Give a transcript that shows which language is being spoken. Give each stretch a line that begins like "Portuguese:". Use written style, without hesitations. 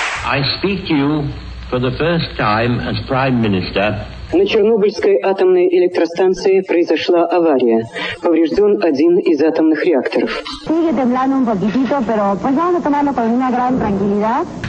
English: I speak to you for the first time as Prime Minister.
Russian: На Чернобыльской атомной электростанции произошла авария. Повреждён один из атомных реакторов.
Spanish: Sigue temblando un poquitito, pero vamos a tomarlo con una gran tranquilidad.